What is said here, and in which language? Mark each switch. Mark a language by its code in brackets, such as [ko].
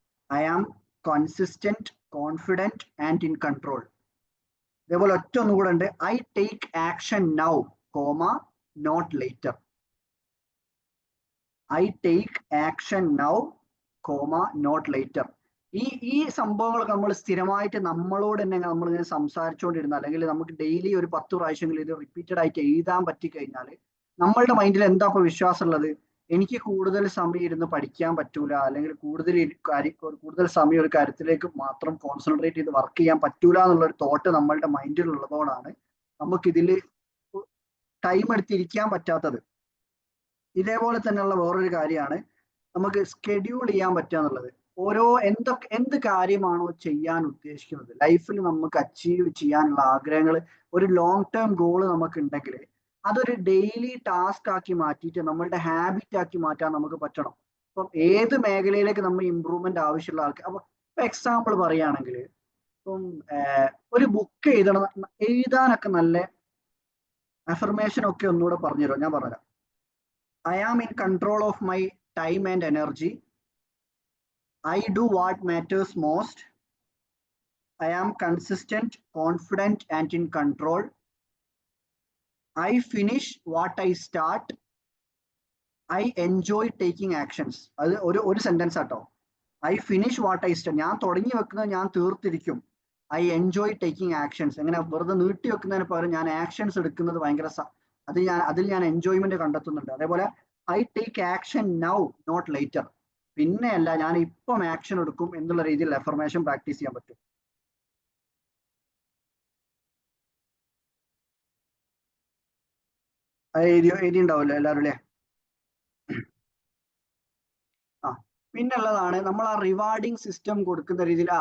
[en] I am consistent, confident and in control. [ml] ഇതേപോലെ ഒറ്റ ഒന്നും കൂടെ ഉണ്ട്, [en] I take action now, not later. I take action now, not later. [ml] ഈ സംഭവങ്ങളൊക്കെ നമ്മൾ സ്ഥിരമായിട്ട് നമ്മളോട് തന്നെ നമ്മൾ ഇങ്ങനെ സംസാരിച്ചുകൊണ്ടിരുന്ന, അല്ലെങ്കിൽ നമുക്ക് ഡെയിലി ഒരു 10 പ്രാവശ്യമെങ്കിലും ഇത് റിപ്പീറ്റഡ് ആയിട്ട് എഴുതാൻ പറ്റിക്കഴിഞ്ഞാൽ നമ്മളുടെ മൈൻഡിൽ എന്താ ഇപ്പൊ വിശ്വാസം ഉള്ളത്, എനിക്ക് കൂടുതൽ സമയം ഇരുന്ന് പഠിക്കാൻ പറ്റൂല, അല്ലെങ്കിൽ കൂടുതൽ സമയം ഒരു കാര്യത്തിലേക്ക് മാത്രം കോൺസെൻട്രേറ്റ് ചെയ്ത് വർക്ക് ചെയ്യാൻ പറ്റൂല എന്നുള്ളൊരു തോട്ട് നമ്മളുടെ മൈൻഡിൽ ഉള്ളതോടാണ് നമുക്കിതിൽ ടൈം എടുത്തിരിക്കാൻ പറ്റാത്തത്. ഇതേപോലെ തന്നെയുള്ള വേറൊരു കാര്യമാണ് നമുക്ക് സ്കെഡ്യൂൾ ചെയ്യാൻ പറ്റുക എന്നുള്ളത്. എന്ത് കാര്യമാണോ ചെയ്യാൻ ഉദ്ദേശിക്കുന്നത്, ലൈഫിൽ നമുക്ക് അച്ചീവ് ചെയ്യാനുള്ള ആഗ്രഹങ്ങൾ, ഒരു ലോങ് ടേം ഗോള് നമുക്ക് ഉണ്ടെങ്കിൽ അതൊരു ഡെയിലി ടാസ്ക് ആക്കി മാറ്റിയിട്ട് നമ്മളുടെ ഹാബിറ്റ് ആക്കി മാറ്റാൻ നമുക്ക് പറ്റണം. അപ്പം ഏത് മേഖലയിലേക്ക് നമ്മൾ ഇമ്പ്രൂവ്മെന്റ് ആവശ്യമുള്ള ആൾക്കാർ, അപ്പൊ എക്സാമ്പിൾ പറയുകയാണെങ്കിൽ ഇപ്പം ഒരു ബുക്ക് എഴുതാനൊക്കെ നല്ല അഫർമേഷൻ ഒക്കെ ഒന്നുകൂടെ പറഞ്ഞുതരാം, ഞാൻ പറഞ്ഞുതരാം. [en] I am in control of my time and energy. I do what matters most. I am consistent, confident, and in control. I finish what I start. I enjoy taking actions. [ml] അത് ഒരു sentence ആട്ടോ. [en] I finish what I start. [ml] ഞാൻ തുടങ്ങി വെക്കുന്നത് ഞാൻ തീർത്തിരിക്കും. [en] I enjoy taking actions. [ml] എങ്ങനെ വെറുതെ നീട്ടി വെക്കുന്നതിന് പകരം ഞാൻ ആക്ഷൻസ് എടുക്കുന്നത് ഭയങ്കര അതിൽ ഞാൻ എൻജോയ്മെന്റ് കണ്ടെത്തുന്നുണ്ട്. അതേപോലെ [en] I take action now, not later. [ml] പിന്നെയല്ല, ഞാൻ ഇപ്പം ആക്ഷൻ എടുക്കും എന്നുള്ള രീതിയിൽ അഫർമേഷൻ പ്രാക്ടീസ് ചെയ്യാൻ പറ്റും. എഴുതി ഉണ്ടാവില്ല എല്ലാവരും അല്ലേ? ആ, പിന്നുള്ളതാണ് നമ്മൾ ആ റിവാർഡിങ് സിസ്റ്റം കൊടുക്കുന്ന രീതിയിൽ.